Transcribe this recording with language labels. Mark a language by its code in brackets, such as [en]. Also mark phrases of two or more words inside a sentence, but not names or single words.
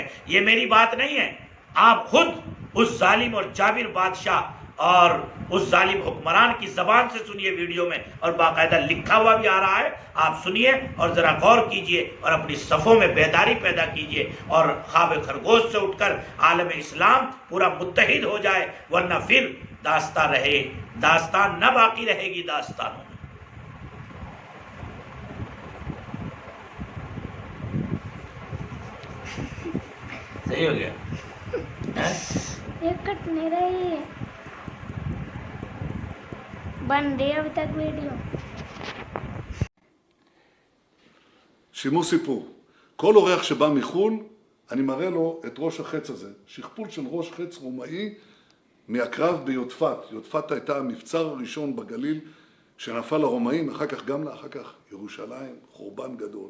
[ur] یہ میری بات نہیں ہے، آپ خود اس ظالم اور جابر بادشاہ اور اس ظالم حکمران کی زبان سے سنیے ویڈیو میں، اور باقاعدہ لکھا ہوا بھی آ رہا ہے، آپ سنیے اور ذرا غور کیجئے اور اپنی صفوں میں بیداری پیدا کیجئے، اور خواب خرگوش سے اٹھ کر عالم اسلام پورا متحد ہو جائے، ورنہ پھر داستان نہ باقی رہے گی داستانوں میں۔ صحیح ہو گیا؟ ایک کٹ نہیں رہی ہے، بن رہی ابھی تک ویڈیو۔ [he] שימו סיפור. כל אורח שבא מחו"ל, אני מראה לו את ראש החץ הזה. שכפול של ראש חץ רומאי מהקרב ביודפת. יודפת הייתה המבצר הראשון בגליל שנפל לרומאים, אחר כך ירושלים, חורבן גדול.